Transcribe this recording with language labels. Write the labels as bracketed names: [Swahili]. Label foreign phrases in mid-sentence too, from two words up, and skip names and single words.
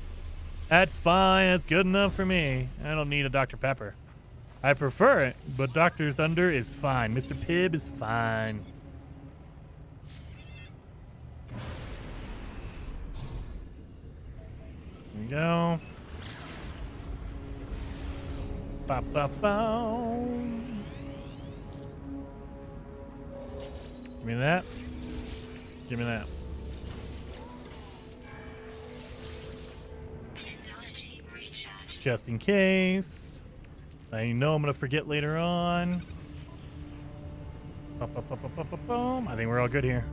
[English] That's fine. That's good enough for me. I don't need a Dr. Pepper. I prefer it, but Dr. Thunder is fine. Mr. Pibb is fine. There we go. Ba, ba, ba. Give me that. Give me that. Just in case. I know I'm going to forget later on. I think we're all good here.